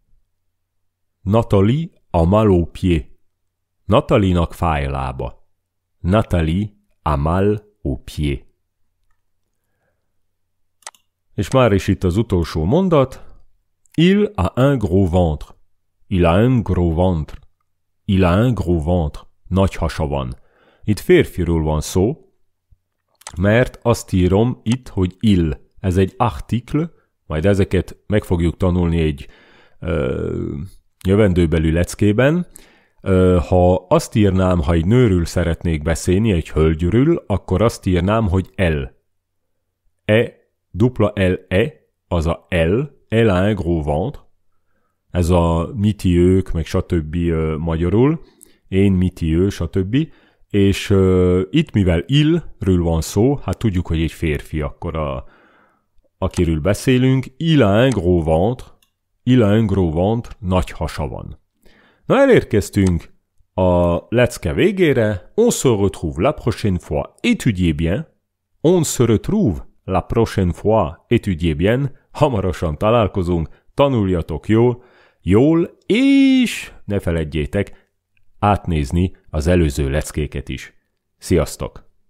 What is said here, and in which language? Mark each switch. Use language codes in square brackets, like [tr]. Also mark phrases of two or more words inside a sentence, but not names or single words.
[fr] Nathalie a mal aux pieds. [hu] Nathalie-nak fáj a lába. [fr] Nathalie a mal aux pieds. [hu] És már is itt az utolsó mondat. [fr] Il a un gros ventre. Il a un gros ventre. Il a un gros ventre. [hu] Nagy hasa van. Itt férfiról van szó, mert azt írom itt, hogy il. Ez egy article, majd ezeket meg fogjuk tanulni egy jövendőbeli leckében. Ha azt írnám, ha egy nőről szeretnék beszélni, egy hölgyről, akkor azt írnám, hogy elle. Dupla L-E, az a L, [fr] elle a un gros ventre. [hu] Ez a miti ők, meg stb. Magyarul. Én, miti ő, stb. És itt, mivel il-ről van szó, hát tudjuk, hogy egy férfi, akkor akiről beszélünk. [fr] Il a un gros ventre. Il a un gros ventre. [hu] Nagy hasa van. Na, elérkeztünk a lecke végére. [fr] On se retrouve la prochaine fois. Étudiez bien. On se retrouve la prochaine fois. Étudiez bien. [hu] Hamarosan találkozunk. Tanuljatok jól, és ne feledjétek átnézni az előző leckéket is. Sziasztok!